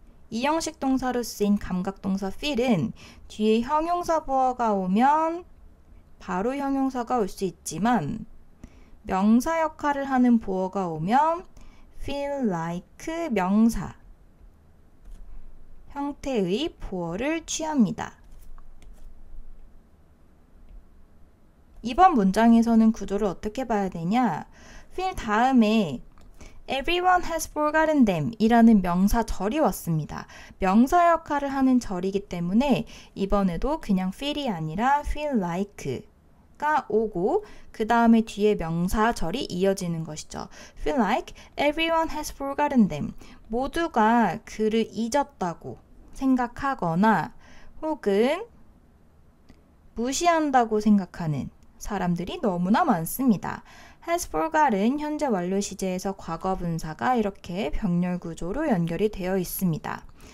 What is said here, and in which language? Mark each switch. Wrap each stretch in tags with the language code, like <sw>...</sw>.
<ko>이형식 동사로 쓰인 감각동사 feel은 뒤에 형용사 보어가 오면 바로 형용사가 올 수 있지만 명사 역할을 하는 보어가 오면</ko> <en>feel like</en> <ko>명사 형태의 보어를 취합니다. 이번 문장에서는 구조를 어떻게 봐야 되냐? feel 다음에</ko> <en>Everyone has forgotten them</en> <ko>이라는 명사절이 왔습니다. 명사 역할을 하는 절이기 때문에 이번에도 그냥 feel이 아니라</ko> <en>feel like</en> <ko>가 오고 그 다음에 뒤에 명사절이 이어지는 것이죠.</ko> <en>feel like everyone has forgotten them.</en> <ko>모두가 그를 잊었다고 생각하거나 혹은 무시한다고 생각하는 사람들이 너무나 많습니다.</ko> <en>has forgotten</en> <ko>현재 완료 시제에서 과거 분사가 이렇게 병렬 구조로 연결이 되어 있습니다.</ko>